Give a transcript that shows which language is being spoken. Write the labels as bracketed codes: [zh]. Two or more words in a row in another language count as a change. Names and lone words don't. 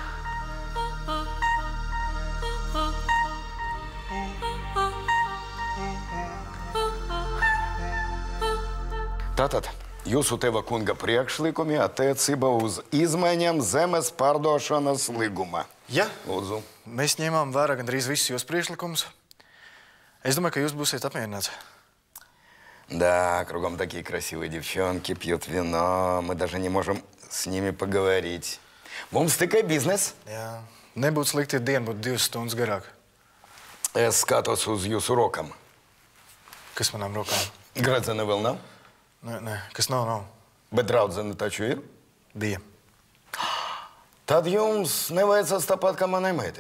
[lv] Tātad, jūsu teva kunga priekšlikumi attiecībā uz izmaiņām zemes pārdošanas līguma. Jā. Lūdzu. Mēs ņēmām vērā gandrīz visus jūs priekšlikumus. Es domāju, ka jūs būsiet apmierināts. [ru] Да, кругом такие красивые девчонки, пьют вино. Мы даже не можем с ними поговорить. [lv] Mums tikai biznes. Jā. Nebūtu slikti, ja diena būtu 2 stundas garāk. Es skatos uz jūsu rokām. Kas manām rokām? Gradzena vēl nav? Nē, kas nav. Bet draudzene taču ir? Bija. Tad jums nevajadzēs tāpat kā manai meitai.